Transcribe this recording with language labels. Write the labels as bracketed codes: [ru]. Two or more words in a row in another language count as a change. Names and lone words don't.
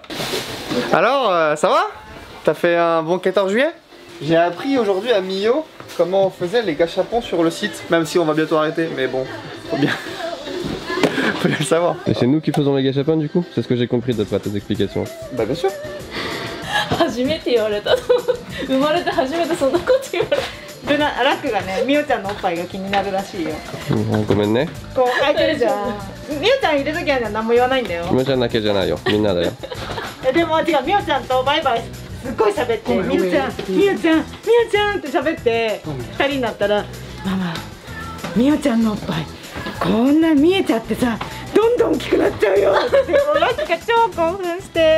[fr] Alors, ça va? T'as fait un bon 14 juillet? J'ai appris aujourd'hui à Mio comment on faisait les gâchapons sur le site, même si on va bientôt arrêter, mais bon, faut bien le savoir. Et c'est nous qui faisons les gâchapons du coup? C'est ce que j'ai compris d'après tes explications. Bah bien sûr. [ja] 初めて言われた生まれて初めてそんなこと言われたラックがね、みおちゃんのおっぱいが気になるらしいよ。ごめんね。こう開いてるじゃん。みおちゃんいるときはね、何も言わないんだよ。みおちゃんだけじゃないよ、みんなだよ。でも違う、みおちゃんとバイバイすっごい喋って、みおちゃん、みおちゃん、みおちゃんって喋って2人になったら、ママ、みおちゃんのおっぱいこんな見えちゃってさ、どんどん大きくなっちゃうよって、もうラックが超興奮して。